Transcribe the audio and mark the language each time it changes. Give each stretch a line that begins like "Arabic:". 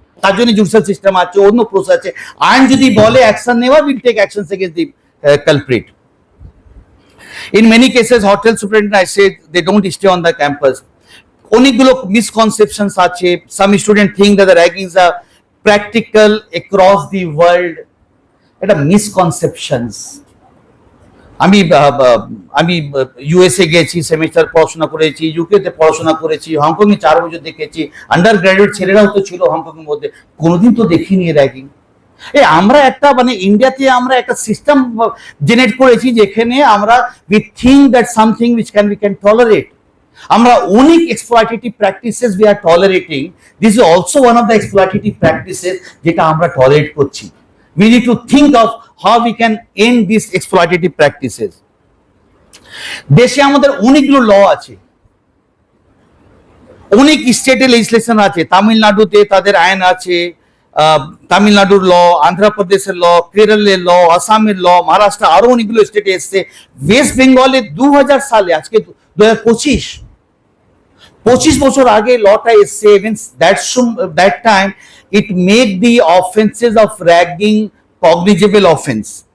Bangla: তার জন্য judicial system আছে, অন্য প্রসেস আছে। আইন যদি বলে অ্যাকশন নেওয়া,
English: Will take actions against the culprit. In many cases, hotel superintendent, I say, they don't stay on the campus.
Bangla: অনেকগুলো মিসকনসেপশনস আছে।
English: Some students think that the raggings are practical across the world.
Bangla: এটা misconceptions. আমি আমি USA গেছি, semester পড়াশোনা করেছি, ইউকেতে পড়াশোনা করেছি, হংকংয়ে 4 বছর দেখেছি, আন্ডার গ্রাজুয়েট ছেলেরাও তো ছিল হংকংয়ের মধ্যে, কোনোদিন তো দেখিনি র্যাগিং। আমরা একটা মানে ইন্ডিয়াতে আমরা একটা সিস্টেম জেনারেট করেছি যেখানে আমরা
English: We think that something which we can tolerate.
Bangla: আমরা অনেক
English: exploitative practices we are tolerating, this is also one of the exploitative practices
Bangla: যেটা আমরা টলারেট করছি।
English: We need to think of how we can end these exploitative practices.
Bangla: দেশে আমাদের অনেকগুলো ল আছে, অনেক স্টেটে লেজিসলেশন আছে। তামিলনাড়ুতে তাদের আইন আছে, তামিলনাড়ুর ল, আন্ধ্রপ্রদেশের ল, কেরলের ল, আসামের ল, মহারাষ্ট্র, আরো অনেকগুলো স্টেটে এসছে। ওয়েস্ট বেঙ্গলে 2000 সালে, আজকে 2025 বছর আগে লটা এসছে।
English: That time it made the offenses of ragging cognizable offense.